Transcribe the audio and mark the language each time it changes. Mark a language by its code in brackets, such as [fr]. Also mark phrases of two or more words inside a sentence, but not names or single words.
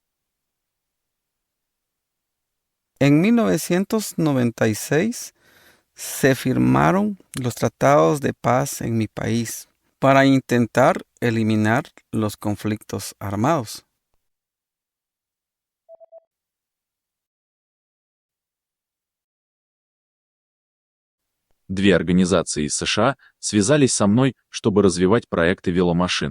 [es] En 1996 se firmaron los tratados de paz en mi país para intentar eliminar los conflictos armados. [ru] Две организации из США связались со мной, чтобы развивать проекты веломашин.